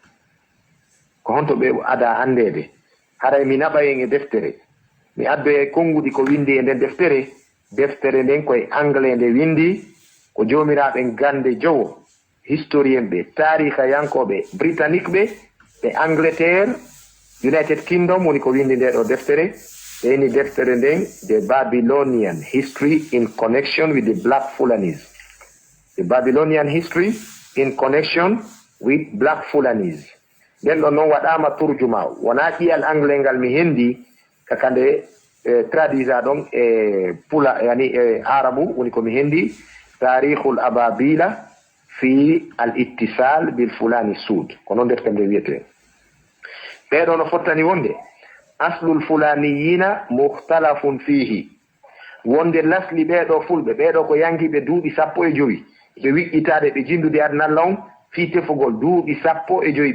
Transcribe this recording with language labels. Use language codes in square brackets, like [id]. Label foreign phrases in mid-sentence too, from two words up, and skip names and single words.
[ff] ko honto ɓe ada andede haray mi naɓa en e deftere mi addo e konnguɗi ko windi e nden deftere nden koye anglais nde windi ko jomiraɓe gande jowo historien ɓe tariha yankoɓe britannique ɓe Angleterre United Kingdom woni ko windi nde ɗo deftere any deftere nden [en] the Babylonian history in connection with the Black Fulanis. The Babylonian history in connection with Black Fulanis. [ff] Den ɗon noon waɗama turjuma wona ƴiyal anglais ngal mi hendi kakande traduisa ɗon pula yani arabu woni ko mi hendi [ar] تاريخ البابلية في الاتصال بالفولاني السود [ff] ko noon deftere nde wiyete ɓeɗo no fottani wonde [ar] أصل الفلانيين مختلف فيه [ff] wonde lasli ɓeɗo fulɓe ɓeɗo ko yangiɓe duuɓi 15 ɓe wiƴƴitade ɓe jindude adnalla on fi tefugol duuɓi 15